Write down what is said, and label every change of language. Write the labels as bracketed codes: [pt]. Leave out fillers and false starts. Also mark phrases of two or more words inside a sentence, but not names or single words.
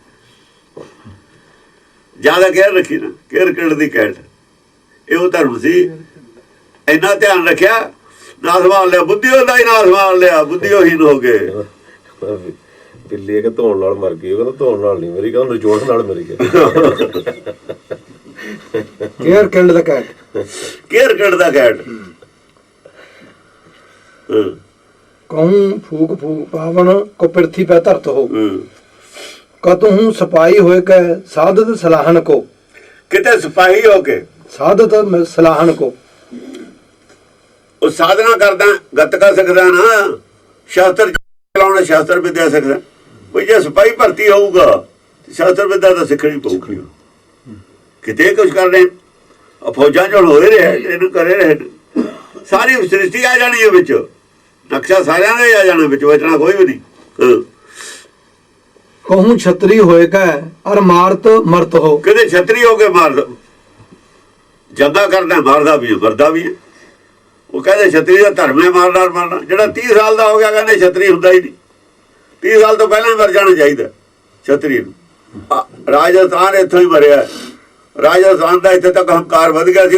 [pa] ਜ਼ਿਆਦਾ ਕੇਅਰ ਰੱਖੀ ਨਾ, [en] care killed the cat. [pa] ਇਹ ਉਹ ਧਰਮ ਸੀ, ਇੰਨਾ ਧਿਆਨ ਰੱਖਿਆ, ਨਾ ਸੰਭਾਲ ਲਿਆ। ਬੁੱਧੀ ਹੁੰਦਾ ਹੀ ਨਾ ਸੰਭਾਲ ਲਿਆ, ਬੁੱਧੀ ਉਹੀ ਹੋ ਗਏ। ਬਿੱਲੀ ਕਿ ਧੋਣ ਨਾਲ ਮਰ ਗਈ, ਉਹ ਕਹਿੰਦਾ ਧੋਣ ਨਾਲ ਨਹੀਂ ਮਰੀ, ਕਹਿੰਦਾ ਨਿਚੋੜ ਨਾਲ ਮਰੀ ਗਈ। [en] care killed the cat, care killed the cat. [bra] कहूँ फूक फूक पावन को पृथ्वी पे धरत हो। कतहूँ सिपाही होए के साधत सलाहन को। [pa] ਕਿਤੇ ਸਿਪਾਹੀ ਹੋ ਕੇ [bra] साधत सलाहन को। [pa] ਉਹ ਸਾਧਨਾ ਕਰਦਾ, ਗੱਤਕਾ ਸਿੱਖਦਾ ਨਾ, ਸ਼ਾਸਤਰ ਚਲਾਉਣਾ, ਸ਼ਾਸਤਰ ਵਿਦਿਆ ਸਿੱਖਦਾ। ਕੋਈ ਜੇ ਸਿਪਾਹੀ ਭਰਤੀ ਹੋਊਗਾ ਸ਼ਾਸਤਰ ਵਿਦਿਆ ਤਾਂ ਸਿੱਖਣੀ ਪਊਗੀ। ਕਿਤੇ ਕੁਝ ਕਰ ਰਹੇ ਫੌਜਾਂ ਚ ਹੋਏ ਰਹੇ, ਇਹਨੂੰ ਕਰੇ ਰਹੇ। ਸਾਰੀ ਸ੍ਰਿਸ਼ਟੀ ਆ ਜਾਣੀ ਹੈ ਵਿੱਚ, ਨਕਸ਼ਾ ਸਾਰਿਆਂ ਦਾ ਹੀ ਆ ਜਾਣਾ, ਵਿੱਚ ਬਚਣਾ ਕੋਈ ਵੀ ਨਹੀਂ। [bra] कहूँ छतरी होए के और मारत मरत हो। [pa] ਕਿਤੇ ਛਤਰੀ ਹੋ ਕੇ ਮਾਰਦਾ, ਜੰਗਾ ਕਰਦਾ, ਮਾਰਦਾ ਵੀ ਹੈ, ਮਰਦਾ ਵੀ ਹੈ। ਉਹ ਕਹਿੰਦੇ ਛਤਰੀ ਦਾ ਧਰਮ ਹੈ ਮਾਰਨਾ ਮਰਨਾ। ਜਿਹੜਾ 30 ਸਾਲ ਦਾ ਹੋ ਗਿਆ ਕਹਿੰਦੇ ਛਤਰੀ ਹੁੰਦਾ ਹੀ ਨਹੀਂ। 30 ਸਾਲ ਤੋਂ ਪਹਿਲਾਂ ਹੀ ਮਰ ਜਾਣਾ ਚਾਹੀਦਾ ਛਤਰੀ ਨੂੰ। ਰਾਜਸਥਾਨ ਇੱਥੋਂ ਹੀ ਮਰਿਆ। ਰਾਜਸਥਾਨ ਦਾ ਇੱਥੇ ਤੱਕ ਹੰਕਾਰ ਵਧ ਗਿਆ ਸੀ।